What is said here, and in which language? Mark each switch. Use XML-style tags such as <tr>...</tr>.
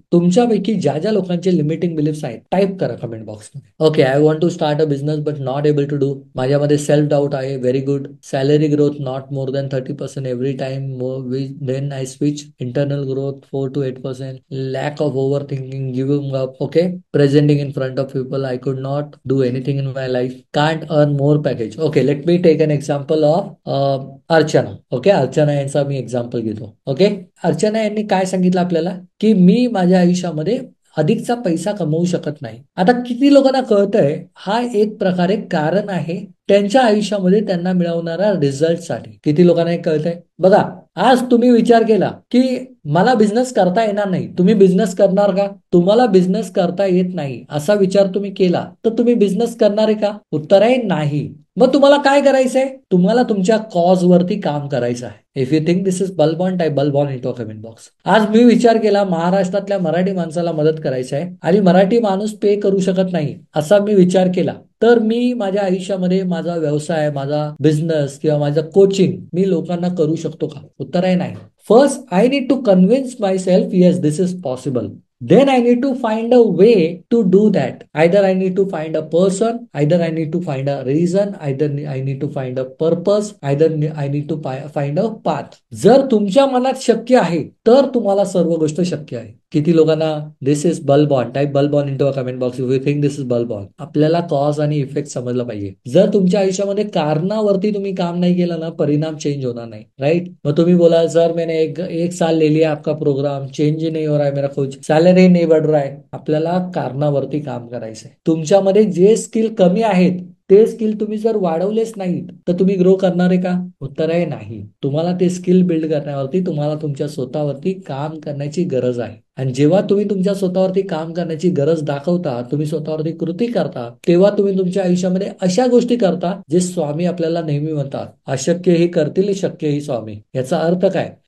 <mr>तुमच्यापैकी ज्या ज्या लोकांचे लिमिटिंग बिलीफ्स आहेत टाईप करा कमेंट बॉक्समध्ये.</mr> <en>Okay, I want to start a business but not able to do.</en> <mr>माझ्यामध्ये सेल्फ डाऊट आहे.</mr> <en>Very good. Salary growth not more than 30% every time. Then I switch. Internal growth 4 to 8%. Lack of over thinking, giving up. Okay. Presenting in front of people. I could not do anything in my life. Can't earn more package. Okay, let me take an example of Archana.</en> <mr>Okay, Archana यांचा मी example घेतो. Okay, Archana यांनी काय सांगितलं आपल्याला की मी माझ्या आयुष्यामध्ये अधिकचा पैसा कमवू शकत नाही. आता किती लोकांना कळतंय हा एक प्रकारे कारण आहे त्यांच्या आयुष्यामध्ये त्यांना मिळवणाऱ्या रिझल्टसाठी. किती लोकांना हे कळतंय? बघा, आज तुम्ही विचार केला की मला बिझनेस करता येणार नाही. तुम्ही बिझनेस करणार का? तुम्हाला बिझनेस करता येत नाही असा विचार तुम्ही केला तर तुम्ही बिझनेस करणार आहे का? उत्तर आहे नाही. मग तुम्हाला काय करायचंय? तुम्हाला तुमच्या कॉज वरती काम करायचं आहे.</mr> <en>If you think this is balbon, type balbon in to comment box.</en> <mr>आज मी विचार केला महाराष्ट्रातल्या मराठी माणसाला मदत करायची आहे आणि मराठी माणूस पे करू शकत नाही असा मी विचार केला, तर मी माझ्या आयुष्यामध्ये माझा व्यवसाय, माझा बिझनेस किंवा माझं कोचिंग मी लोकांना करू शकतो का? उत्तर आहे नाही.</mr> <en>First I need to convince myself yes this is possible. Then I need to find a way to do that. Either I need to find a person, either I need to find a reason, either I need to find a purpose, either I need to find a path.</en> <mr>जर तुमच्या मनात शक्य आहे तर तुम्हाला सर्व गोष्ट शक्य आहे. किती लोकांना</mr> <en>This is balbon? Type balbon in to comment box if you think this is balbon.</en> <mr>आपल्याला कॉज आणि इफेक्ट समजला पाहिजे. जर तुमच्या आयुष्यामध्ये कारणावरती तुम्ही काम नाही केलं ना, परिणाम चेंज होणार नाही.</mr> <en>Right?</en> <mr>मग तुम्ही बोला</mr> <hi>सर मैंने एक साल ले लिया आपका प्रोग्राम, चेंज ही नहीं हो रहा है मेरा कुछ, सॅलरी नाही बढ़ रहा है.</hi> <mr>आपल्याला कारणावरती काम करायचंय. तुमच्यामध्ये जे स्किल कमी आहेत ते स्किल तुम्ही जर वाढवलेच नाहीत तर तुम्ही ग्रो करणार आहे का? उत्तर आहे नाही. तुम्हाला ते स्किल बिल्ड करण्यावरती तुम्हाला तुमच्या स्वतःवरती काम करण्याची गरज आहे. आणि जेव्हा तुम्ही तुमच्या स्वतःवरती काम करण्याची गरज दाखवता, तुम्ही स्वतःवरती कृती करता, तेव्हा तुम्ही तुमच्या आयुष्यामध्ये अशा गोष्टी करता जे स्वामी आपल्याला नेहमी म्हणतात, अशक्य ही करतील शक्य ही स्वामी. याचा अर्थ काय?</mr>